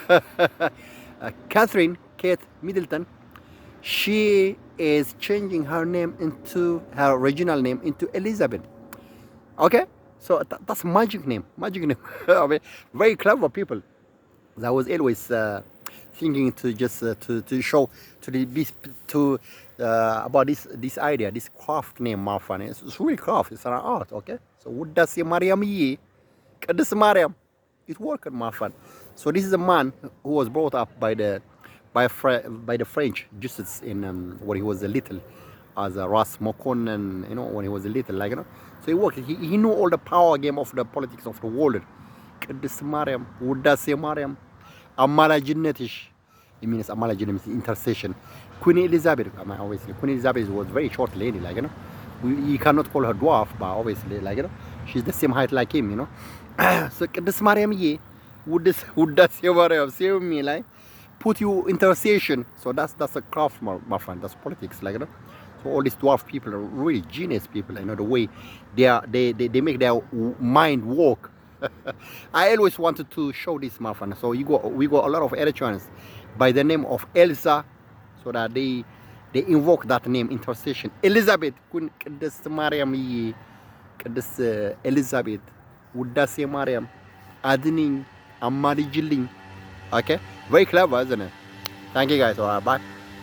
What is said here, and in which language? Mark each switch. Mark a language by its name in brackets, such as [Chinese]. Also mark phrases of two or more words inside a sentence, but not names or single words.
[English] Catherine Kate Middleton. She is changing her name into her original name into Elizabeth. Okay, So that's magic name. Magic name. I mean, very clever people. That was always thinking to just to show to the to about this idea, this craft name, Marfan. It's really craft. It's an art. Okay. So [Amharic] ውዳሴ ማርያምዬ ቅድስት ማርያም. [English] It worked, Marfan. So this is a man who was brought up by the French just in when he was a little, as a Ras Mokon, and when he was a little, like So he worked. He knew all the power game of the politics of the world. [Amharic] ቅድስት ማርያም ውዳሴ ማርያም አማላጅነትሽ. [English] It means አማላጅነት means intercession. Queen Elizabeth, obviously Queen Elizabeth was very short lady, like you cannot call her dwarf, but obviously, like she's the same height like him, So [Amharic] ቅድስት ማርያምዬ ውዳሴ ማርያም, [English] see me, like put you intercession. So that's a craft, my friend. That's politics, like So all these dwarf people are really genius people. The way they make their mind work. I always wanted to show this, my friend. So we got a lot of Eritreans by the name of Elsa, so that they invoke that name, intercession. Elizabeth, [Amharic] ቅድስት ማርያምዬ, ቅድስት Elizabeth, ውዳሴ ማርያም, አድኒኝ፣ አማልጅልኝ. [English] Okay, very clever, isn't it? Thank you guys. All right, bye.